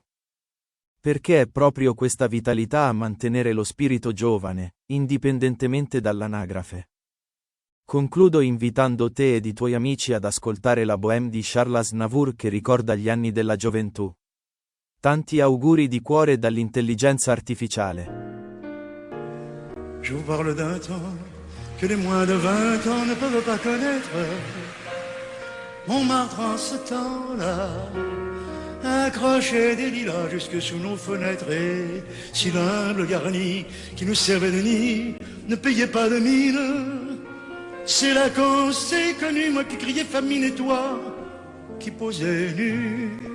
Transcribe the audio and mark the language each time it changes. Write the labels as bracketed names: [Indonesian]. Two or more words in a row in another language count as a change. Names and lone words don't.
[Italian] Perché è proprio questa vitalità a mantenere lo spirito giovane, indipendentemente dall'anagrafe. Concludo invitando te ed i tuoi amici ad ascoltare la Bohème di Charles Aznavour che ricorda gli anni della gioventù. Tanti auguri di cuore dall'intelligenza artificiale. [French] Je vous parle d'un temps que les moins de 20 ans ne peuvent pas connaître. Montmartre en ce temps-là accrochait des lilas jusque sous nos fenêtres, et si l'humble garni qui nous servait de nid ne payait pas de mine, c'est là qu'on s'est connu, moi qui criais famine et toi qui posais nu.